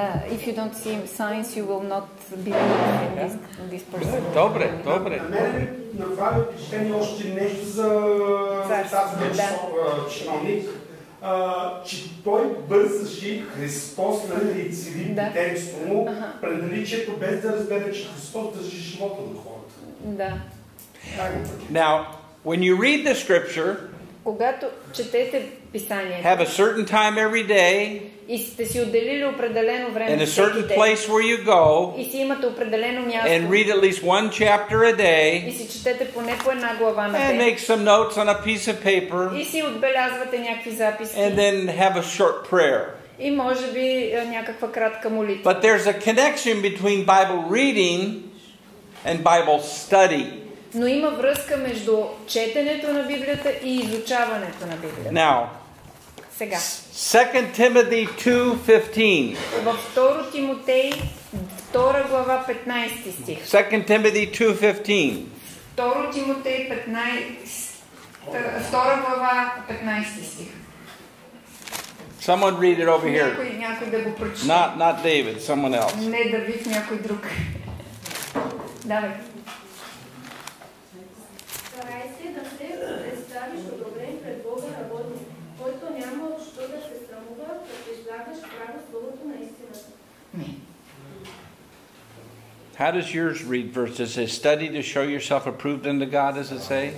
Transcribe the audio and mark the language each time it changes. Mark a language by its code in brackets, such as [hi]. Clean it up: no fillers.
[en] If you don't see signs, you will not believe in this person. [bg] Добре. На мен направи впечатление още нещо за царския чиновник, че той бързаше Христос, нали, цели детенство му, пред наличието, без да разбере, че Христос държи живота на хората. Да. [en] Now, when you read the scripture, [bg] когато четете писанието, [en] have a certain time every day, [bg] и сте си отделили определено време [en] in a certain place where you go, [bg] и си имате определено място, [en] and read at least one chapter a day, [bg] и си четете поне по една глава на [en] and [bg] ден, [en] make some notes on a piece of paper, [bg] и си отбелязвате някакви записки, [en] and then have a short prayer. [bg] И може би някаква кратка молитва. [en] But there's a connection between Bible reading and Bible study. [bg] Но има връзка между четенето на Библията и изучаването на Библията. [en] Now, [bg] сега. [en] 2 Timothy 2:15. [bg] Във 2 Тимотей 2 глава 15 стих. [en] 2 Timothy 2:15. [bg] 2 Тимотей 2 глава 15 стих. [en] Someone read it over here. [bg] Някой да го прочете. [en] Not David, someone else. [bg] Не Давид, някой друг. Давай. Старай се да се представиш одобрен пред Бога работник, който няма от що да се срамува, като излагаш право словото на истината. [en] How does yours read verse? Does it say study to show yourself approved unto God, does it say?